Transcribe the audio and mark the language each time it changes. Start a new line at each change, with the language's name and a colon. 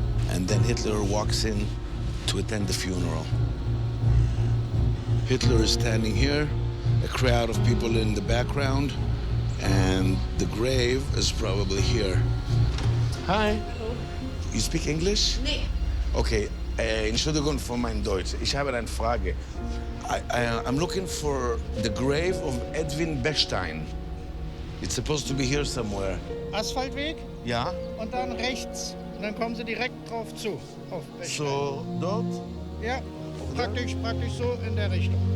English: And then Hitler walks in to attend the funeral. Hitler is standing here, a crowd of people in the background, and the grave is probably here. Hi.
German: Hallo.
English: You speak English?
German: Nee. Okay, Entschuldigung für mein Deutsch. Ich habe eine Frage.
English: I'm looking for the grave of Edwin Bechstein. It's supposed to be here somewhere.
German: Asphaltweg Ja? und dann rechts. Und dann kommen Sie direkt drauf zu. Auf Bechstein. So, dort? Ja, praktisch so in der Richtung.